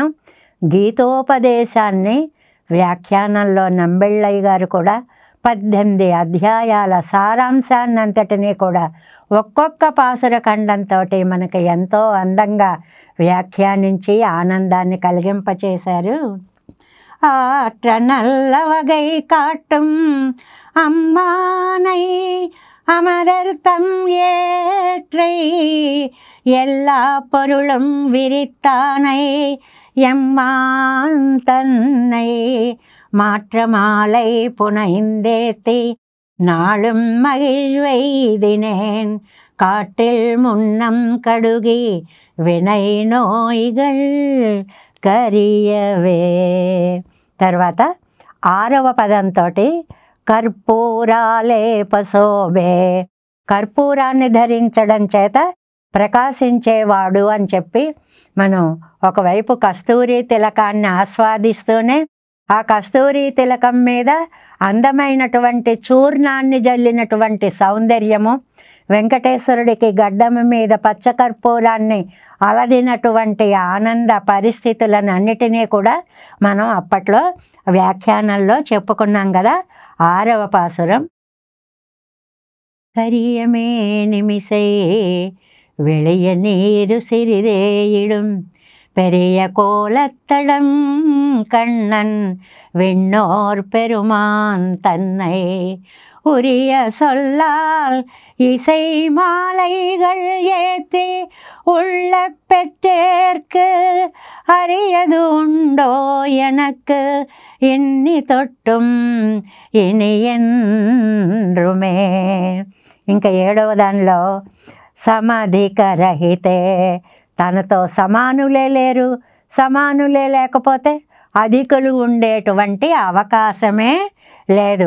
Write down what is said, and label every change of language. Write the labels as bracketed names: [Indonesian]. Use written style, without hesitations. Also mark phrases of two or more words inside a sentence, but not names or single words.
[Telugu] గీతోపదేశాన్ని వ్యాఖ్యానంలో నంబెళ్ళయ్య గారు కూడా 18 అధ్యాయాల సారాంశాన్ని అంతటినీ కూడా ఒక్కొక్క పాసుర ఖండంతో మనకి ఎంతో అందంగా వ్యాఖ్యానించి ఆనందాన్ని కలిగింపచేశారు. [Tamil] ஆற்ற நல்ல வகை காட்டும் அம்மானை அமரர் தம் ஏற்றை எல்லா பொருளும் விரித்தானை எம்மான் தன்னை மாற்ற மாலை புனைந்தேத்தி நாளும் மகிழ்வெய்தினேன் காட்டில் முன்னம் கடுகி வினை நோய்கள் కరియవే. [Telugu] తర్వాత 6వ పదంతో కర్పూరాలేపశోభే, కర్పూరాన్ని ధరించడం చేత ప్రకాశించేవాడు అని చెప్పి మనం ఒకవైపు కస్తూరి తిలకాన్ని ఆస్వాదిస్తూనే ఆ కస్తూరి తిలకం మీద అందమైనటువంటి చూర్ణాన్ని జల్లినటువంటి సౌందర్యము, వెంకటేశ్వరుడికి గడ్డం మీద పచ్చకర్పూరాన్ని అలదినటువంటి ఆనంద పరిస్థితులనన్నిటినీ కూడా మనం అప్పట్లో వ్యాఖ్యానంలో చెప్పుకున్నాం కదా. 6వ పాసురం. [Tamil] கரியமே நிமிசை வெளிய நீரு சிறிதேயிடும் பெரிய கோலத்தடம் கண்ணன் விண்ணோர் பெருமான் தன்னை உரிய சொல்லால் இசை மாலைகள் ஏத்தி உள்ள பெற்றேற்கு அரியது உண்டோ எனக்கு இன்று தொட்டும் இனி என்றுமே. [Telugu] ఇంకా 7వ దానిలో సమధికరహితే, తనతో సమానులే లేరు, సమానులే లేకపోతే అధికులు ఉండేటువంటి అవకాశమే లేదు.